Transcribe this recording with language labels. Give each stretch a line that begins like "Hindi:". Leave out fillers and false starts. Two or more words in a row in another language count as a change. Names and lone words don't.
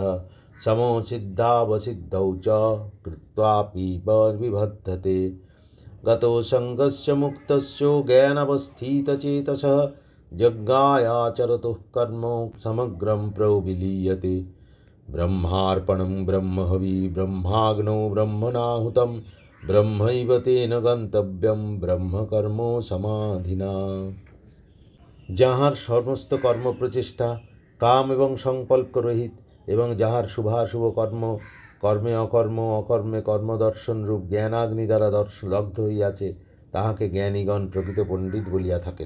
Sanskrit: समसिद्धावसिद्धौ च कृत्वापि विबद्धते गतो संगस्य मुक्तस्य ज्ञानावस्थितचेतसः यज्ञायाचरतुः कर्म समग्रं प्रविलीयते ब्रह्मार्पणं ब्रह्महवि ब्रह्माग्नौ ब्रह्मणाहुतं ब्रह्मैव तेन गन्तव्यं ब्रह्मकर्मो समाधिना।
Bangla: যাহার সমস্ত কর্ম প্রচেষ্টা কাম এবং সংকল্প রহিত এবং যাহার শুভাশুভ কর্মে অকর্মে কর্মদর্শন রূপ জ্ঞানাগ্নি দ্বারা দগ্ধ হইয়াছে, তাহাকে জ্ঞানীগণ প্রকৃত পণ্ডিত বলিয়া থাকেন।